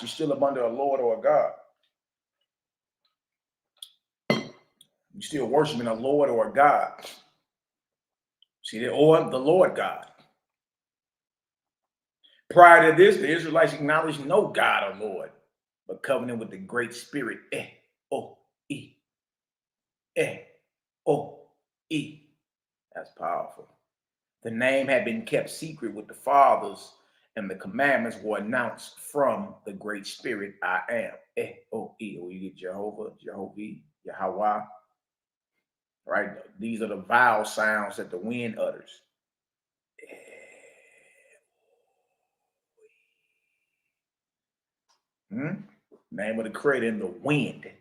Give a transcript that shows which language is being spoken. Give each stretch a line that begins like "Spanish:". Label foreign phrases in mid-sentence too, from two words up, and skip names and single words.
English: You're still up under a Lord or a God. You're still worshiping a Lord or a God. See that? Or the Lord God. Prior to this, the Israelites acknowledged no God or Lord, but covenant with the Great Spirit. E-O-E. E-O-E. That's powerful. The name had been kept secret with the fathers, and the commandments were announced from the Great Spirit. I am. E-O-E. Or you get Jehovah, Jehovah, Yahweh. Right? These are the vowel sounds that the wind utters. Name of the creator in the wind.